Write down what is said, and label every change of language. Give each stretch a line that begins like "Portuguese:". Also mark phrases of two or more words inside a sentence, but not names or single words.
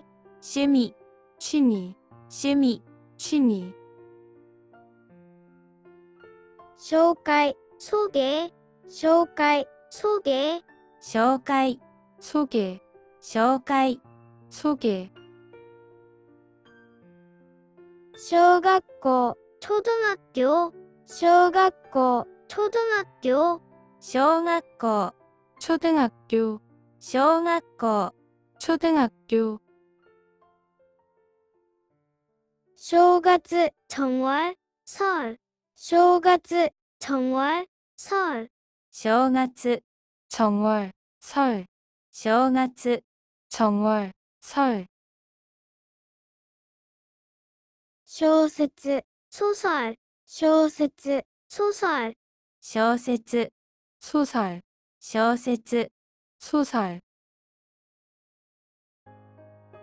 Japanese: 趣味、趣味、趣味、趣味、紹介、소개, 紹介、소개, 紹介、소개, 紹介、소개, 小学校、초등학교, 小学校、초등학교, 小学校、초등학교, 小学校、초등학교,
Korean: 正月、정월, 설, 正月、정월, 설, 正月、정월, 설, 正月、정월, 설,
Japanese: 小説、소설, 小説、소설, 小説、소설, 小説、소설,